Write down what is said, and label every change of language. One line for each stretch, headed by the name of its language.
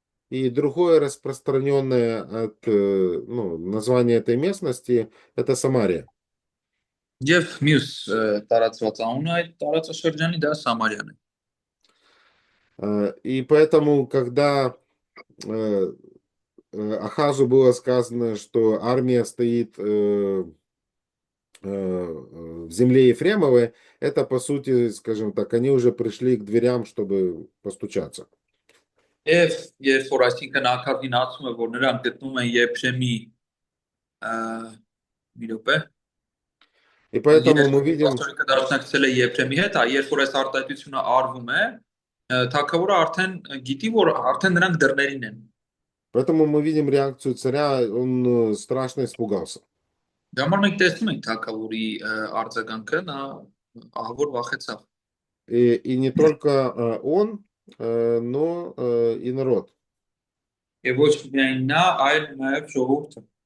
Russian: И другое распространенное название этой местности это Самария.
Armenian: Եվ մյուս տարածված անունը այդ տարածաշրջանի դա Սամարիան է։
Russian: И поэтому, когда Ахазу было сказано, что армия стоит в земле Ефремовой, это по сути, скажем так, они уже пришли к дверям, чтобы постучаться.
Armenian: Եվ երբ որ այսինքն Աքավին ասում է, որ նրանք գտնում են Եփրեմի մի րոպե,
Russian: И поэтому мы видим,
Armenian: Ասորիկը դաշնակցել է Եփրեմի հետ, երբ որ այս արտահայտությունը արվում է, թագավորը արդեն գիտի, որ արդեն նրանք դռներին են։
Russian: поэтому мы видим реакцию царя, он страшно испугался.
Armenian: Դա համար մենք տեսնում ենք թագավորի արձագանքը, նա ահավոր վախեցավ։
Russian: И не только он, но и народ.
Armenian: Եվ ոչ միայն նա, այլ նաև ժողովուրդը։